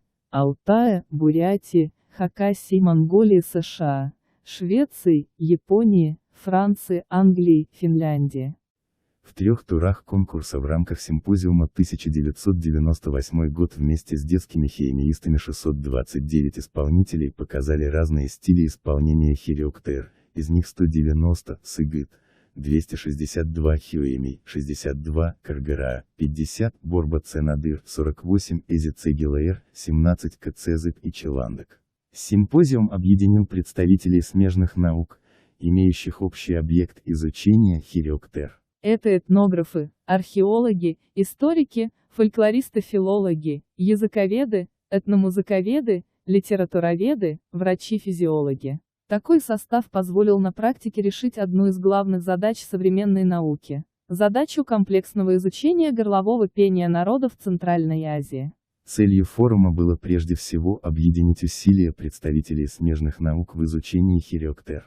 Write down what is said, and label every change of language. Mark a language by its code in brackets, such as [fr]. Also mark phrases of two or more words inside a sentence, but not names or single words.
[ru] Алтая, Бурятии, Хакасии, Монголии, США, Швеции, Японии, Франции, Англии, Финляндии. В 3 турах конкурса в рамках симпозиума 1998 год вместе с детскими хёэмиистами 629 исполнителей показали разные стили исполнения хирёктэр, из них 190 сыгыт, 262 хёэми, 62 каргара, 50 борба ценадыр, 48 эзицегилаэр, 17 кцезык и челандок. Симпозиум объединил представителей смежных наук, имеющих общий объект изучения хирёктэр. Это этнографы, археологи, историки, фольклористы-филологи, языковеды, этномузыковеды, литературоведы, врачи-физиологи. Такой состав позволил на практике решить одну из главных задач современной науки – задачу комплексного изучения горлового пения народов Центральной Азии. Целью форума было прежде всего объединить усилия представителей смежных наук в изучении хирёктэр.